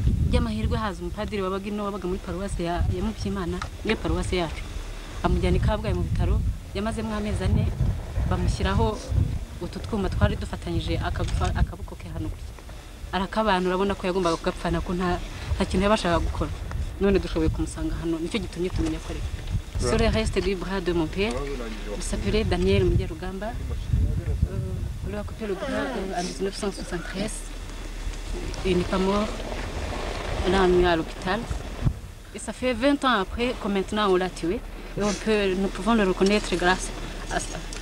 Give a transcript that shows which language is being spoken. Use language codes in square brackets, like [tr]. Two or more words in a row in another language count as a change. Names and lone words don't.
[rw] By'amahirwe haza umupadiri wabaga ino, wabaga muri paruwasi ya, ya Mubyimana, muri paruwasi yacu. Amujyana i Kabgayi mu bitaro, yamazemo amezi ane, bamushyiraho utu twuma twari dufatanyije akagufa-, akaboko ke hano gutya. Arakabana, urabona ko yagombaga kugapfana, ko nta, nta kintu yabashaga gukora. None dushoboye kumusanga hano, nicyo gitumye tumenya ko ari. [fr] Sur le reste du bras de mon père, il s'appelait Daniel Mugerugamba. Euh, on lui a coupé le bras, euh, en mille neuf cent soixante-treize. Il n'est pas mort. On l'a emmené à l'hôpital. Et ça fait vingt ans après que maintenant on l'a tué. Et on peut, nous pouvons le reconnaître grâce à ça.